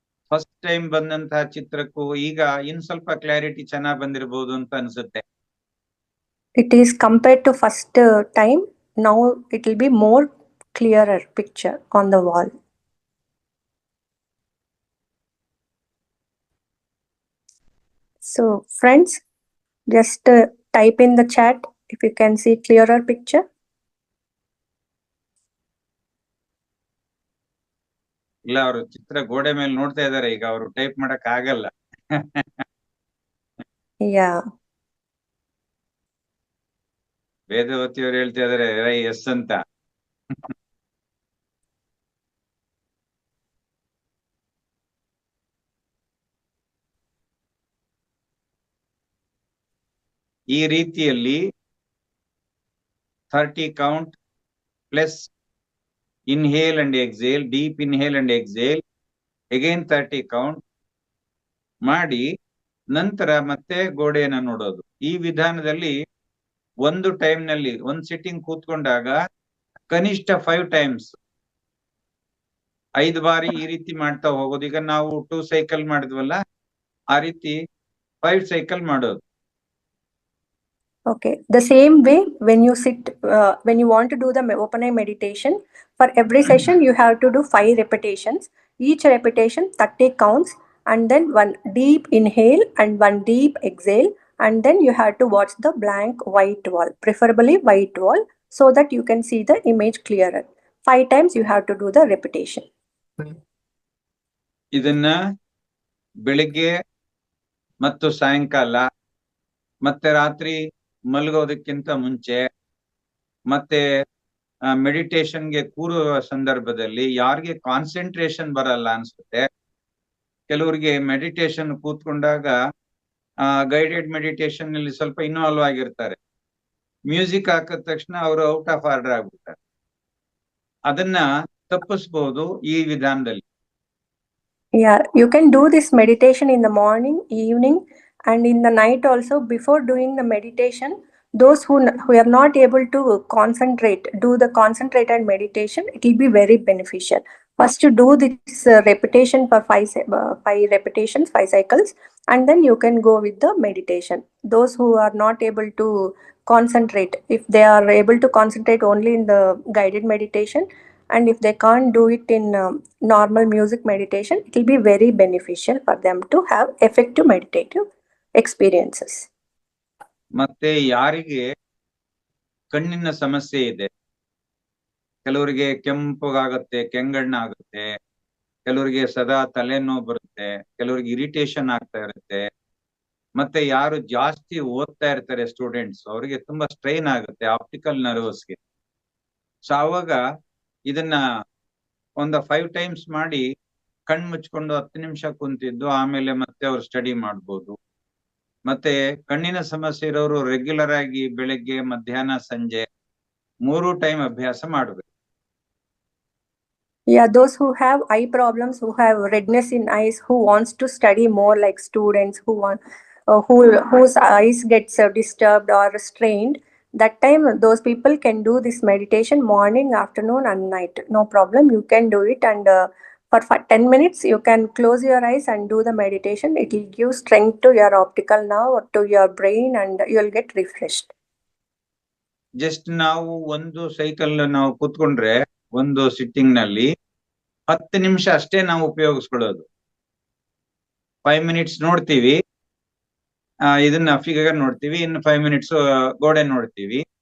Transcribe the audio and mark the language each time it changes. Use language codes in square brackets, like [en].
[kn] First time ಬಂದಂತಹ ಚಿತ್ರಕ್ಕೂ ಈಗ ಇನ್ ಸ್ವಲ್ಪ ಕ್ಲಾರಿಟಿ ಚೆನ್ನಾಗಿ ಬಂದಿರಬಹುದು ಅಂತ ಅನ್ಸುತ್ತೆ. [en] It is compared to first time. Now it will be more clearer picture on the wall. So friends, just type in the chat if you can see clearer picture. [kn] ಇಲ್ಲ, ಅವರು ಚಿತ್ರ ಗೋಡೆ ಮೇಲೆ ನೋಡ್ತಾ ಇದಾರೆ, ಈಗ ಅವರು ಟೈಪ್ ಮಾಡಕ್ ಆಗಲ್ಲ. [en] Yeah. [kn] ವೇದವತಿ ಅವರು ಹೇಳ್ತಾ ಇದಾರೆ ಎಸ್ ಅಂತ. ಈ ರೀತಿಯಲ್ಲಿ 30 count plus [en] inhale and exhale, deep inhale and exhale, again 30 count [kn] ಮಾಡಿ ನಂತರ ಮತ್ತೆ ಗೋಡೆಯನ್ನ ನೋಡೋದು. ಈ ವಿಧಾನದಲ್ಲಿ ಒಂದು ಟೈಮ್ ನಲ್ಲಿ ಒಂದು ಸಿಟ್ಟಿಂಗ್ ಕೂತ್ಕೊಂಡಾಗ ಕನಿಷ್ಠ 5 ಟೈಮ್ಸ್ 5 ಬಾರಿ ಈ ರೀತಿ ಮಾಡ್ತಾ ಹೋಗೋದು. ಈಗ ನಾವು 2 ಸೈಕಲ್ ಮಾಡಿದ್ವಲ್ಲ, ಆ ರೀತಿ 5 ಸೈಕಲ್ ಮಾಡೋದು. [en] Okay, the same way when you sit, when you want to do the open eye meditation, for every session you have to do 5 repetitions. Each repetition 30 counts, and then one deep inhale and one deep exhale, and then you have to watch the blank white wall, preferably white wall, so that you can see the image clearer. 5 times you have to do the repetition. [kn] ಇದನ್ನ ಬೆಳಿಗ್ಗೆ ಮತ್ತು ಸಾಯಂಕಾಲ ಮತ್ತೆ ರಾತ್ರಿ ಮಲಗೋದಕ್ಕಿಂತ ಮುಂಚೆ ಮತ್ತೆ ಮೆಡಿಟೇಷನ್ಗೆ ಕೂರುವ ಸಂದರ್ಭದಲ್ಲಿ ಯಾರಿಗೆ ಕಾನ್ಸಂಟ್ರೇಷನ್ ಬರಲ್ಲ ಅನ್ಸುತ್ತೆ, ಕೆಲವರಿಗೆ ಮೆಡಿಟೇಷನ್ ಕೂತ್ಕೊಂಡಾಗ ಗೈಡೆಡ್ ಮೆಡಿಟೇಷನ್ ನಲ್ಲಿ ಸ್ವಲ್ಪ ಇನ್ವಾಲ್ವ್ ಆಗಿರ್ತಾರೆ, ಮ್ಯೂಸಿಕ್ ಹಾಕಿದ ತಕ್ಷಣ ಅವರು [en] out of order [kn] ಆಗ್ಬಿಡ್ತಾರೆ. ಅದನ್ನ ತಪ್ಪಿಸಬಹುದು ಈ ವಿಧಾನದಲ್ಲಿ. [en] Yeah, you can do this meditation in the morning, evening, and in the night also. Before doing the meditation, those who are not able to concentrate, do the concentrated meditation, it will be very beneficial. First to do this repetition for 5 repetitions, 5 cycles, and then you can go with the meditation. Those who are not able to concentrate, if they are able to concentrate only in the guided meditation, and if they can't do it in normal music meditation, it will be very beneficial for them to have effective meditative experiences. [kn] ಮತ್ತೆ ಯಾರಿಗೆ ಕಣ್ಣಿನ ಸಮಸ್ಯೆ ಇದೆ, ಕೆಲವರಿಗೆ ಕೆಂಪಗಾಗುತ್ತೆ, ಕೆಂಗಣ್ಣಾಗುತ್ತೆ, ಕೆಲವರಿಗೆ ಸದಾ ತಲೆನೋವು ಬರುತ್ತೆ, ಕೆಲವರಿಗೆ ಇರಿಟೇಷನ್ ಆಗ್ತಾ ಇರುತ್ತೆ, ಮತ್ತೆ ಯಾರು ಜಾಸ್ತಿ ಓದ್ತಾ ಇರ್ತಾರೆ ಸ್ಟೂಡೆಂಟ್ಸ್, ಅವರಿಗೆ ತುಂಬಾ ಸ್ಟ್ರೈನ್ ಆಗುತ್ತೆ ಆಪ್ಟಿಕಲ್ ನರ್ವಸ್ಗೆ. ಸೊ ಅವಾಗ ಇದನ್ನ ಒಂದು 5 times ಮಾಡಿ ಕಣ್ ಮುಚ್ಕೊಂಡು 10 ನಿಮಿಷ ಕುಂತಿದ್ದು ಆಮೇಲೆ ಮತ್ತೆ ಅವ್ರು ಸ್ಟಡಿ ಮಾಡ್ಬೋದು. ಮತ್ತೆ ಕಣ್ಣಿನ ಸಮಸ್ಯೆ ಇರೋರು ರೆಗ್ಯುಲರ್ ಆಗಿ ಬೆಳಗ್ಗೆ, ಮಧ್ಯಾಹ್ನ, ಸಂಜೆ 3 time ಅಭ್ಯಾಸ ಮಾಡ್ಬೇಕು. [en] Yeah, those who have eye problems, who have redness in eyes, who wants to study more like students, who want, whose eyes gets disturbed or strained, that time those people can do this meditation morning, afternoon, and night. No problem, you can do it, and for 10 minutes you can close your eyes and do the meditation. It will give strength to your optical nerve, to your brain, and you will get refreshed. [kn] Just ನಾವು ಒಂದು cycle ನಾವು ಕೂತ್ಕೊಂಡ್ರೆ ಒಂದು sitting ನಲ್ಲಿ 10 ನಿಮಿಷ ಅಷ್ಟೇ ನಾವು ಉಪಯೋಗಿಸ್ಕೊಳ್ಳೋದು. 5 minutes ನೋಡ್ತೀವಿ, ಇದನ್ನ ಫಿಗರ್ ನೋಡ್ತೀವಿ, ಇನ್ನು 5 minutes ಗೋಡೆ ನೋಡ್ತೀವಿ.